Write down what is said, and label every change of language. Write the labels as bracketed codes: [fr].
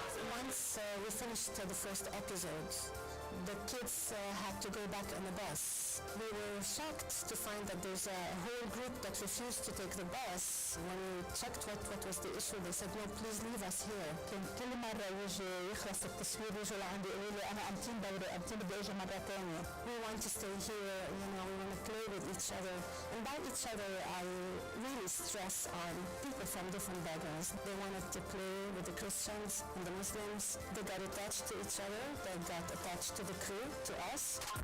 [en] Once we finished the first episodes, the kids had to go back on the bus. We were shocked to find that there's a whole group that refused to take the bus. When we checked what was the issue, they said, no, please leave us here. [ar] كل مرة يجي يخلص التصوير يجوا لعندي يقولوا لي أنا أمتين دوري أمتين بدي أجي مرة تانية. [en] We want to stay here, we want to play with each other. And by each other, I really stress on people from different backgrounds. They wanted to play with the Christians and the Muslims. They got attached to each other. They got attached to the crew, to us.